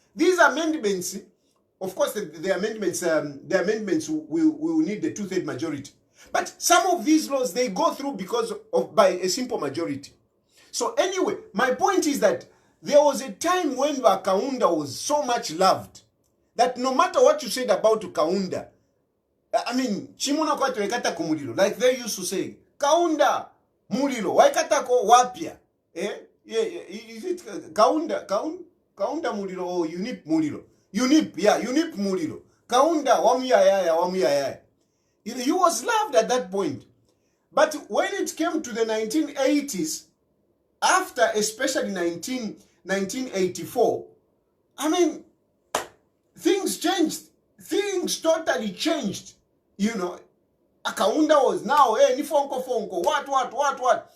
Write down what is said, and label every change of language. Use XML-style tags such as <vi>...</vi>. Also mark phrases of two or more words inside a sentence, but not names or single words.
<en>These amendments, of course, the amendments will need the 2/3 majority. But some of these laws, they go through because by a simple majority. So anyway, my point is that there was a time when Kaunda was so much loved that no matter what you said about Kaunda,</en> <bem>chimuna kwa tuwekata kumulilo,</bem> <en>like they used to say,</en> <bem>Kaunda mulilo, waikatako wapia.</bem> <en>Is it Kaunda mulilo or unip mulilo?</en> <bem>Unip mulilo. Kaunda wamuyaya.</bem> <en>He was loved at that point. But when it came to the 1980s, after especially 1984, things changed. Things totally changed. Akaunda was now,</en> <bem>ni fonko,</bem> <en>what?</en>